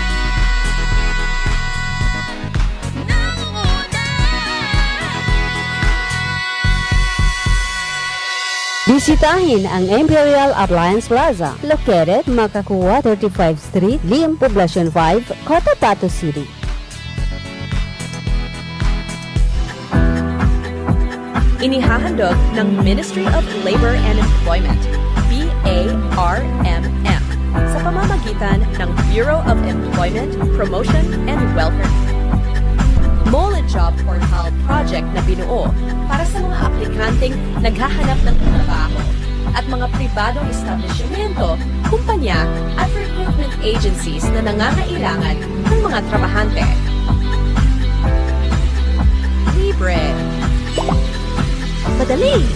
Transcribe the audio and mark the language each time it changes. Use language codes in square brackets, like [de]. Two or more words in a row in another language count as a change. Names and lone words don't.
[tl] Bisitahin ang Imperial Appliance Plaza, located Makakuwa 35th Street, Lim, Poblacion 5, Cotabato City. Inihahandog ng Ministry of Labor and Employment, BARMM, sa pamamagitan ng Bureau of Employment, Promotion and Welfare. Mole Job Portal project na binuo para sa mga aplikanteng naghahanap ng trabaho at mga pribadong establishmento, kumpanya at [en] recruitment agencies [tl] na nangangailangan ng mga trabahante. Libre. Madali.